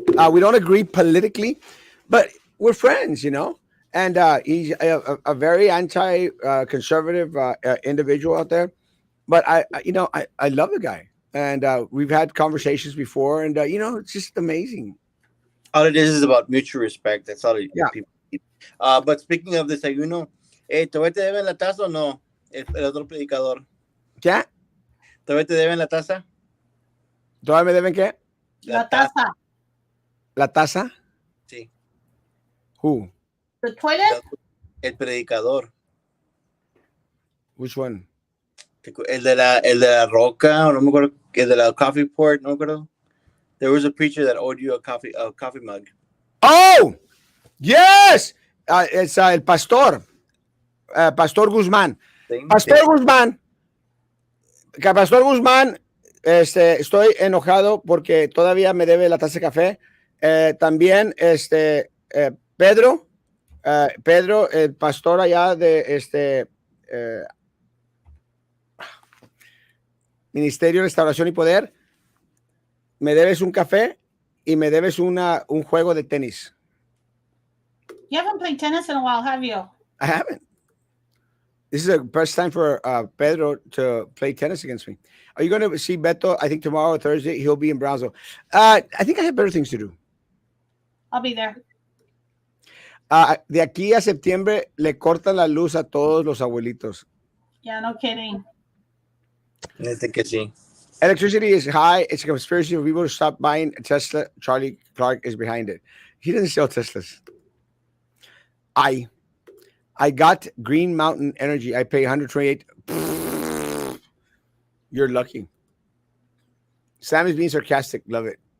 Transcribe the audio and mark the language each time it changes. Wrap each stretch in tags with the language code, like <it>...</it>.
<en>We don't agree politically, but we're friends, And he's a very anti-conservative individual out there. But I love the guy. And we've had conversations before, and it's just amazing. All it is about mutual respect. That's all people need. But speaking of</en> <es>desayuno, ¿todavía te deben la taza o no? El otro predicador. ¿Qué? ¿Todavía te deben la taza? ¿Todavía me deben qué? La taza. ¿La taza? Sí.</es> <en>Who? The toilet?</en> <es>El predicador.</es> <en>Which one?</en> <es>El de la roca, no me acuerdo, el de la</es> <en>coffee port,</en> <es>no me acuerdo.</es> <en>There was a preacher that owed you a coffee mug. Oh, yes. It's</en> <es>el pastor.</es> <en>Pastor Guzmán. Pastor Guzmán.</en> <es>Pastor Guzmán, estoy enojado porque todavía me debe la taza de café. También, Pedro, el pastor allá de Ministerio de Restauración y Poder, me debes un café y me debes un juego de tenis.</es> <en>You haven't played tennis in a while, have you? I haven't. This is the best time for Pedro to play tennis against me. Are you going to see Beto? I think tomorrow or Thursday, he'll be in Brownsville. I think I have better things to do. I'll be there.</en> <es>De aquí a septiembre le cortan la luz a todos los abuelitos.</es> <en>Yeah, no kidding. I think</en> <es>que sí.</es> <en>Electricity is high. It's a conspiracy for people to stop buying a Tesla. Charlie Clark is behind it. He doesn't sell Teslas. I got Green Mountain Energy. I pay $128. You're lucky. Sam is being sarcastic. Love it.</en>